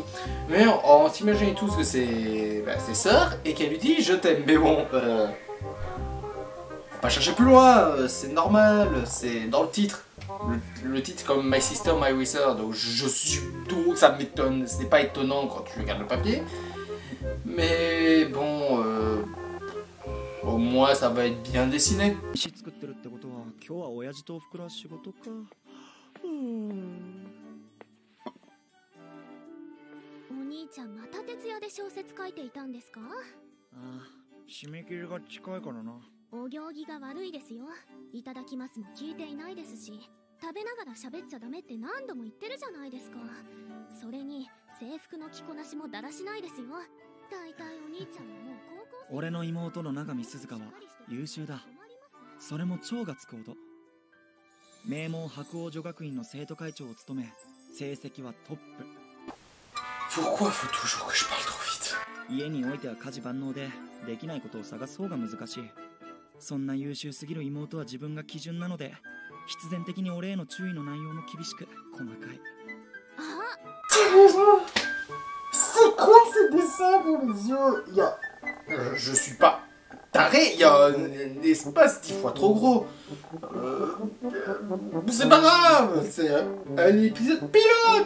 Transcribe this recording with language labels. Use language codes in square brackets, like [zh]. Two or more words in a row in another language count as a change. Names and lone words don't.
[fr] Mais on s'imagine tous que c'est ses sœurs et qu'elle lui dit je t'aime, mais bon, faut pas chercher plus loin, c'est normal, c'est dans le titre. Le titre comme My Sister, My Wizard, donc donc ça m'étonne, ce n'est pas étonnant quand tu regardes le papier. Mais bon, au moins ça va être bien dessiné. [ja] 飯作ってるってことは今日は親父とおふくろは仕事か。お兄ちゃんまた徹夜で小説書いていたんですか？ああ、締め切りが近いからな。お行儀が悪いですよ。いただきますも聞いていないですし、食べながら喋っちゃダメって何度も言ってるじゃないですか。それに制服の着こなしもだらしないですよ。大体お兄ちゃんはもう高校生。俺の妹の永見鈴鹿は優秀だ。それも超がつくほど。名門白鴎女学院の生徒会長を務め、成績はトップ。 [fr] Pourquoi faut toujours que je parle trop vite? [ja] 家においては家事万能でできないことを探す方が難しい。そんな優秀すぎる妹は自分が基準なので、必然的に俺への注意の内容も厳しく細かい。 [fr] C'est quoi ces dessins pour les yeux? Il y a... je suis pas taré, il y a un espace 10 fois trop gros. C'est pas grave, c'est un épisode pilote.